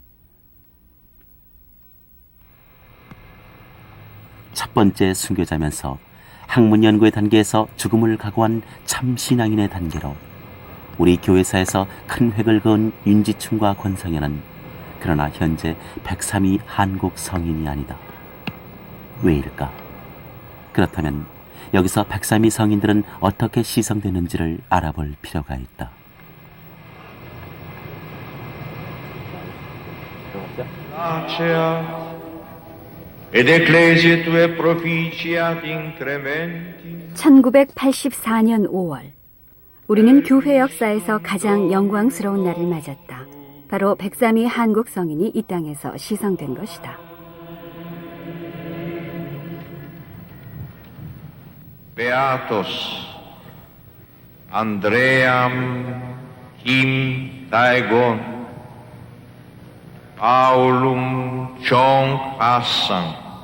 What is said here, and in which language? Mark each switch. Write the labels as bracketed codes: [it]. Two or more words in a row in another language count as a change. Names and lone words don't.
[ko] 첫 번째 순교자면서 학문 연구의 단계에서 죽음을 각오한 참신앙인의 단계로 우리 교회사에서 큰 획을 그은 윤지충과 권상현은 그러나 현재 103위 한국 성인이 아니다. 왜일까? 그렇다면 여기서 103위 성인들은 어떻게 시성되는지를 알아볼 필요가 있다. [la] ed ecclesiae tue proficiat incrementi. [ko] 1984년 5월, 우리는 교회 역사에서 가장 영광스러운 날을 맞았다. 바로 103위 한국 성인이 이 땅에서 시성된 것이다. [la] Beatos Andream Kim Daegon Paulum Chong Hassan